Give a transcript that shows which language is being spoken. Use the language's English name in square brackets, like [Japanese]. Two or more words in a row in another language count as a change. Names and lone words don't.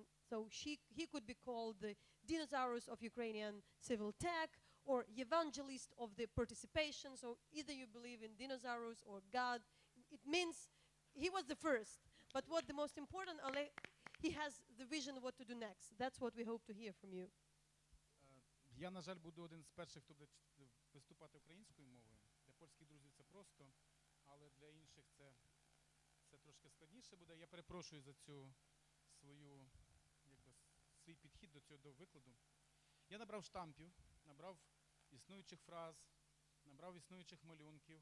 [English] So he could be called the dinosaurs of Ukrainian civil tech, or evangelist of the participation. So either you believe in dinosaurs or God. It means he was the first. But what the most important, Oleg, he has the vision what to do next. That's what we hope to hear from you. [Ukrainian] Я, на жаль, буду один з перших, хто буде виступати українською мовою. Для польських друзів це просто, але для інших це трошки складніше буде. Я перепрошую за цю свій підхід до викладу. Я набрав штампів, набрав існуючих фраз, набрав існуючих малюнків.